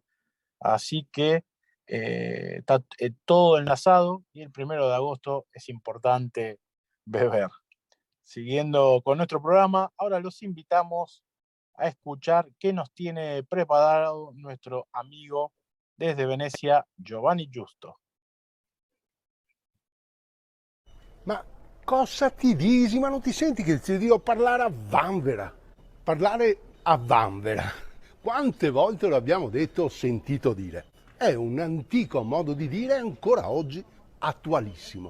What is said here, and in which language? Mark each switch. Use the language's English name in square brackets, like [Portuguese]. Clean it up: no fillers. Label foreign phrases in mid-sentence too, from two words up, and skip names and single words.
[Spanish] Así que está todo enlazado, y el 1 de agosto es importante beber. Siguiendo con nuestro programa, ahora los invitamos a escuchar qué nos tiene preparado nuestro amigo desde Venecia, Giovanni Giusto. [Italian] Ma cosa ti dici? Ma non ti senti che ti devo parlare a vanvera? Parlare a vanvera. Quante volte lo abbiamo detto o sentito dire? È un antico modo di dire, ancora oggi attualissimo.